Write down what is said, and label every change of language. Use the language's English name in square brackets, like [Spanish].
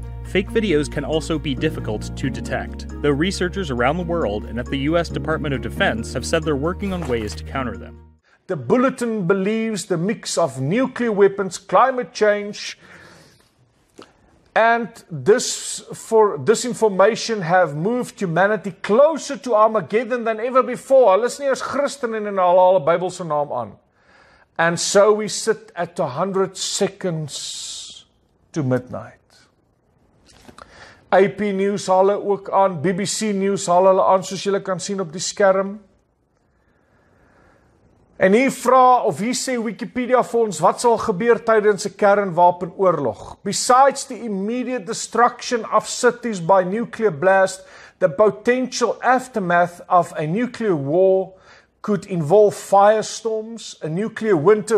[English] Fake videos can also be difficult to detect, though researchers around the world and at the US Department of Defense have said they're working on ways to counter them. The Bulletin believes the mix of nuclear weapons, climate change, and disinformation have moved humanity closer to Armageddon than ever before. [Afrikaans] Hulle is nie as Christen en hulle haal 'n Bybelse naam aan. [English] And so we sit at 100 seconds to midnight. [Afrikaans] AP News haal hulle ook aan, BBC News haal hulle aan soos julle kan sien op die skerm. En hier vra of hier sê Wikipedia vir ons wat sal gebeur tydens 'n kernwapenoorlog. [English] Besides the immediate destruction of cities by nuclear blast, the potential aftermath of a nuclear war could involve firestorms, a nuclear winter.